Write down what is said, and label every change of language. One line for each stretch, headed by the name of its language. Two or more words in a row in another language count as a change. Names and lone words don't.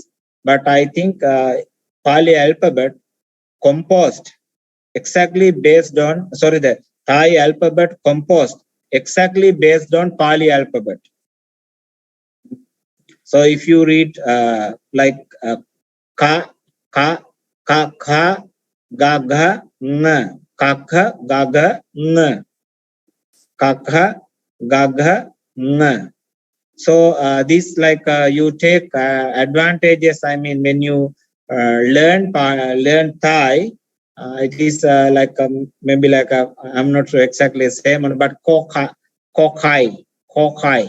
English: But I think Pali alphabet composed exactly based on, the Thai alphabet composed exactly based on Pali alphabet. So if you read like
Thai: ka, ka, ka, kha, ga, ga, ng, kakha, gaga, ng, kakha, gaga, ng.
English: So this like you take advantages. When you learn Thai, it is like maybe like I'm not sure exactly the same, but kokai.